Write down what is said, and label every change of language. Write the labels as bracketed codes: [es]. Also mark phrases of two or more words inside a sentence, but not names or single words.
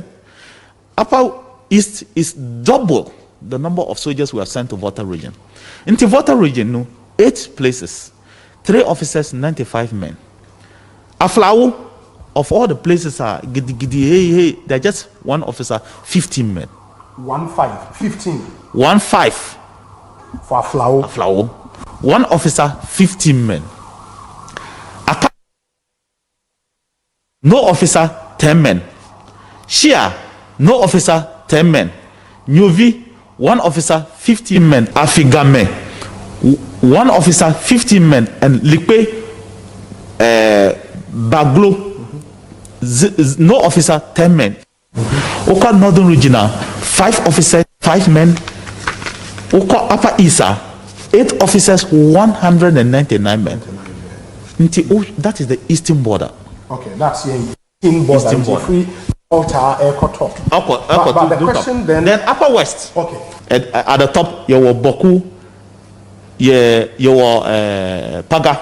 [en] Upper East is double the number of soldiers we have sent to Volta region. Into Volta region, 8 places, 3 officers, 95 men. Aflao, of all the places are they're just 1 officer, 15 men. 15. 15 for Aflao. 1 officer, 15 men. No officer, 10 men. Shia, no officer, 10 men. Nyuvi, 1 officer, 15 men. Afigame, 1 officer, 15 men. And Likpe, Baglo, no officer, 10 men. Oka Northern Regional, 5 officers, 5 men. Oka Upper Isa, 8 officers, 199 men. That is the eastern border. Okay, that's the eastern border. Free Altar, Top. But the question then Upper West. Okay. At the top, you were Boku, you were Paga.